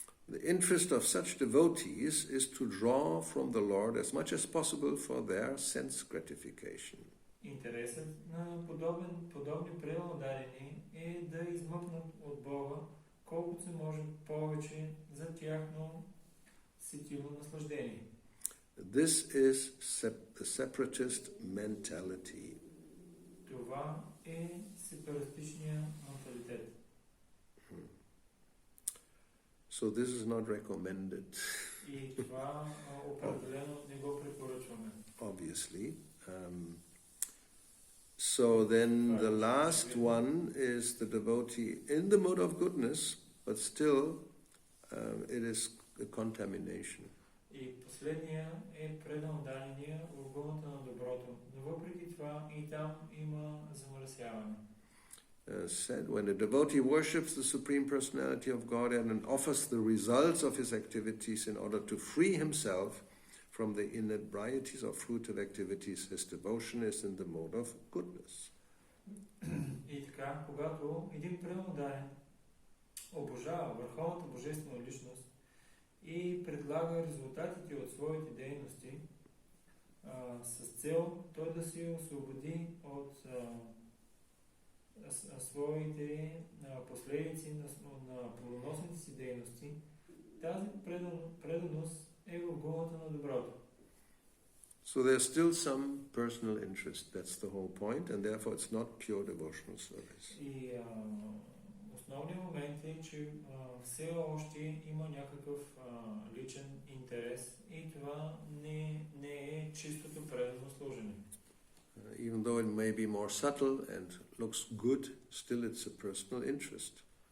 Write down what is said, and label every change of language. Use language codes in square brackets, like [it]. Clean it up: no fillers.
[en] The interest of such devotees is to draw from the Lord as much as possible for their sense gratification. [bg] Интересът на подобни преданодайни е да измъкнат от Бога колкото се може повече за тяхно сетивно наслаждение. [en] This is the separatist mentality. [bg] Това е сепаратичния менталитет. [en] So this is not recommended. [bg] И това определено не го препоръчваме. [en] Obviously. So then the last one is the devotee in the mode of goodness, but still it is a contamination. [bg] И последния е преданодайния в гуната на доброто. Но въпреки това и там има замърсяване. [en] Said, when a devotee worships the Supreme Personality of Godhead and offers the results of his activities in order to free himself from the inebriaties of fruitive activities, his devotion is in the mode of goodness. [bg] И така, когато един преданен обожава върховната божествена личност и предлага резултатите от своите дейности с цел той да се освободи от своите последици на плодоносните си дейности, тази преданост е в гумата на доброто. [en] So there's still some personal interest. That's the whole point, and therefore it's not pure devotional service. [bg] И основният момент е, че все още има някакъв личен интерес и това не е чистото предано служене. [en] Even though it may be more subtle and looks good, still it's a personal interest.